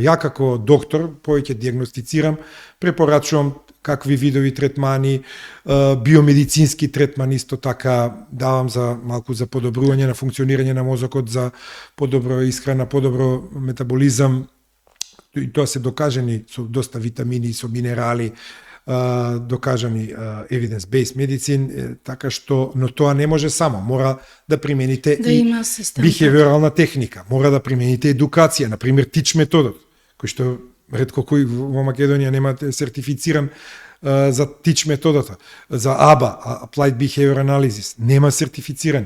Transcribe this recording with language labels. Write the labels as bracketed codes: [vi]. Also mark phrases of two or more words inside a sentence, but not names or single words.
[mk] Ја како доктор повеќе диагностицирам, препорачувам какви видови третмани, биомедицински третмани исто така давам за малку за подобрување на функционирање на мозокот, за подобро исхрана, подобро метаболизам. И тоа се докажани со доста витамини, со минерали, докажани [en] evidence-based medicine, [mk] така што, но тоа не може само, мора да примените да и бихевиорална техника, мора да примените едукација, например тич методот, кој што ретко кој во Македонија нема сертифициран за тич методата, за ABA, [en] Applied Behavior Analysis, [mk] нема сертифицирани.